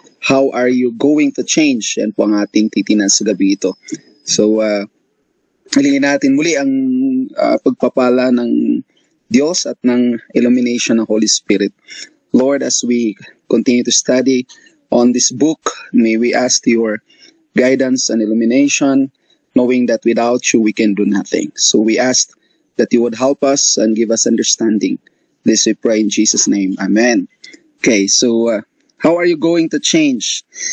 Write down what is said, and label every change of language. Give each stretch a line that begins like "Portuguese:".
English: How are you going to change?
Filipino: Yan po ang ating titinan sa gabi ito. So, hilingin natin muli ang pagpapala ng Diyos at ng illumination ng Holy Spirit.
English: Lord, as we continue to study on this book, may we ask your guidance and illumination, knowing that without you we can do nothing. So we ask that you would help us and give us understanding. This we pray in Jesus' name. Amen. Okay, so how are you going to change?